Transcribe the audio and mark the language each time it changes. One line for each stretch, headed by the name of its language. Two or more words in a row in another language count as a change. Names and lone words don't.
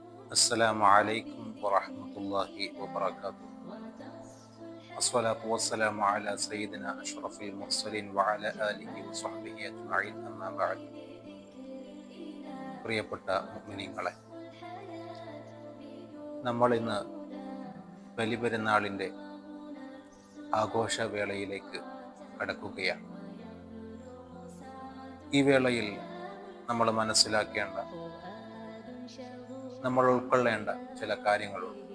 Arabic: السلام عليكم ورحمة الله وبركاته. الصلاة والسلام على سيدنا أشرف المرسلين وعلى آله وصحبه أجمعين أما بعد.
Malayalam: പ്രിയപ്പെട്ട മുഅ്മിനീങ്ങളെ, നമ്മളിന്ന് ബലിപെരുന്നാളിൻ്റെ ആഘോഷവേളയിലേക്ക് കടക്കുകയാണ്. ഈ വേളയിൽ നമ്മൾ മനസ്സിലാക്കേണ്ട, നമ്മൾ ഉൾക്കൊള്ളേണ്ട ചില കാര്യങ്ങളുണ്ട്.